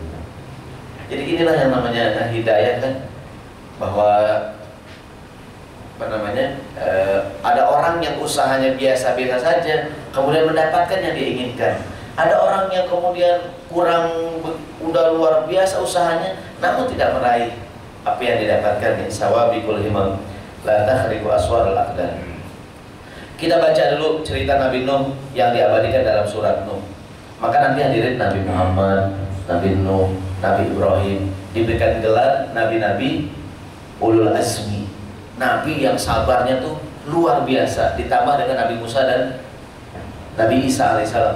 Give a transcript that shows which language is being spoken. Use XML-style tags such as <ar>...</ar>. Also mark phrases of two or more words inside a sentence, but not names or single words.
<id>Jadi inilah yang namanya hidayah kan, bahwa ada orang yang usahanya biasa-biasa saja kemudian mendapatkan yang dia inginkan. Ada orang yang kemudian udah luar biasa usahanya namun tidak meraih apa yang didapatkan.</id> <ar>سوابق الهمم لا تخرق أسوار الأقدام.</ar> <id>Kita baca dulu cerita Nabi Nuh yang diabadikan dalam surat Nuh. Maka nanti hadirin Nabi Muhammad, Nabi Nuh, Nabi Ibrahim diberikan gelar nabi-nabi</id> <ar>أولو العزم,</ar> <id>nabi yang sabarnya tuh luar biasa, ditambah dengan Nabi Musa dan Nabi Isa alaihissalam.</id>